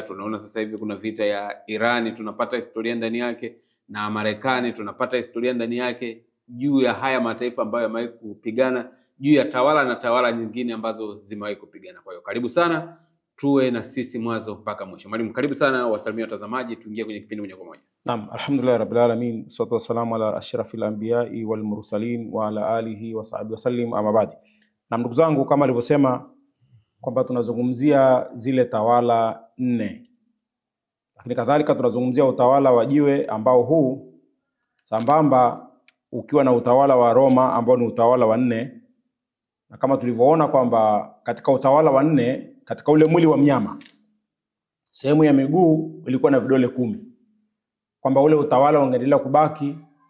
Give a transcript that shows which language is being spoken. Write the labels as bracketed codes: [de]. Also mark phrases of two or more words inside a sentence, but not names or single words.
[sw] Tunaona sasa hivi kuna vita ya Irani, tunapata historia ndani yake, na Marekani tunapata historia ndani yake, juu ya haya mataifa ambayo yamewahi kupigana, juu ya tawala na tawala nyingine ambazo zimewahi kupigana. Kwa hiyo karibu sana, tuwe na sisi mwanzo mpaka mwisho. Mwalimu, karibu sana, wasalimia watazamaji, tuingie kwenye kipindi moja kwa moja. Naam, [ar] الحمد لله رب العالمين، الصلاة والسلام على أشرف الأنبياء والمرسلين وعلى آله وصحبه وسلم، أما بعد. [sw] Na ndugu zangu, kama alivyosema kwamba tunazungumzia zile tawala 4, lakini kadhalika tunazungumzia utawala wa jiwe ambao huu sambamba ukiwa na utawala wa Roma ambao ni utawala wa 4, na kama tulivyoona kwamba katika utawala wa 4, katika ule mwili wa mnyama, sehemu ya miguu ilikuwa na vidole 10, kwamba ule utawala ungeendelea kubaki